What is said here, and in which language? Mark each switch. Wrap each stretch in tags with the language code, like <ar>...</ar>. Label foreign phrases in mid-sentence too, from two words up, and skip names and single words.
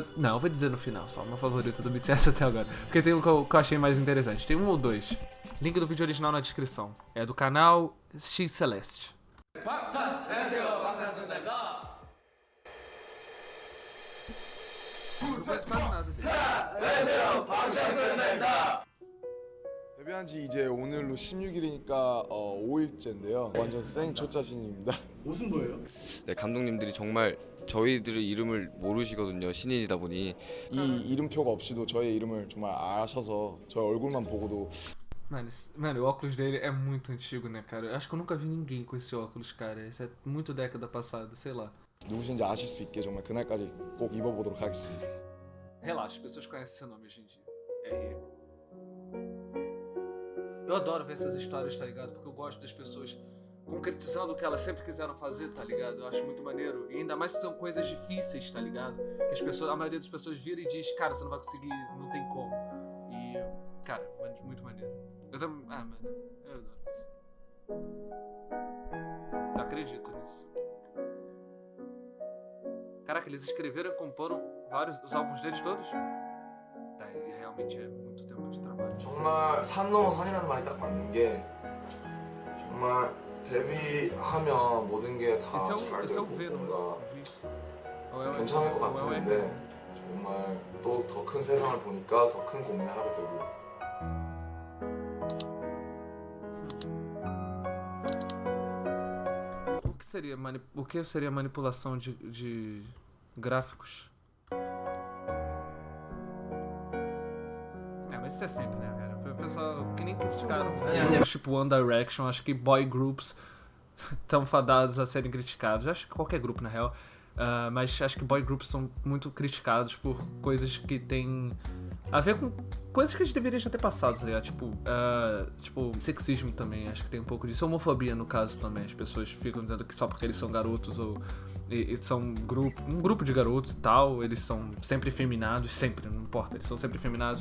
<pt>Não, eu vou dizer no final só, o meu favorito do BTS até agora. Porque tem um que eu achei mais interessante. Tem um ou dois. Link do vídeo original na descrição. É do canal X Celeste. Não conheço quase nada dele.</pt> <ko>데뷔한 지 이제 오늘로 16일이니까 5일째인데요. 완전 생 초짜신입니다. 무슨 거예요? 네, 감독님들이 정말 저희들의 이름을 모르시거든요. 신인이다 보니. 이 이름표가 없이도 저의 이름을 정말 아셔서 저의 얼굴만 보고도</ko> <pt>Mano, o óculos dele é muito antigo, né, cara? Eu acho que eu nunca vi ninguém com esse óculos, cara. Isso é muito década passada, sei lá.</pt> <ko>누구신지 아실 수 있게 정말 그날까지 꼭 입어보도록 하겠습니다.</ko> <pt>Relaxa, as pessoas conhecem seu nome hoje em dia. R. Eu adoro ver essas histórias, tá ligado? Porque eu gosto das pessoas concretizando o que elas sempre quiseram fazer, tá ligado? Eu acho muito maneiro. E ainda mais que são coisas difíceis, tá ligado? Que a maioria das pessoas vira e diz, cara, você não vai conseguir, não tem como. E, cara, muito maneiro. Eu também... Ah, mano, eu adoro isso. Eu acredito nisso. Caraca, eles escreveram e comporam os álbuns deles todos? Tá, realmente é muito tempo de trabalho.</pt> <ko>정말 산 넘어 산이라는 말이 딱 맞는 게 정말 데뷔하면 모든 게 다 잘 되고 뭔가 괜찮을 것 같았는데 정말 또 더 큰 세상을 보니까 더 큰 고민을 하게 되고</ko> <pt>O que seria manipulação de gráficos? Mas isso é sempre, né, cara? O pessoal que nem criticaram. Tipo One Direction, acho que</pt> <en>boy groups</en> <pt>estão fadados a serem criticados. Acho que qualquer grupo, na real. Mas acho que</pt> <en>boy groups</en> <pt>são muito criticados por coisas que tem a ver com coisas que a gente deveria já ter passado, tá ligado? Tipo, sexismo também, acho que tem um pouco disso. Homofobia, no caso, também. As pessoas ficam dizendo que só porque eles são garotos ou são um grupo de garotos e tal, eles são sempre efeminados, sempre, não importa, eles são sempre efeminados.</pt>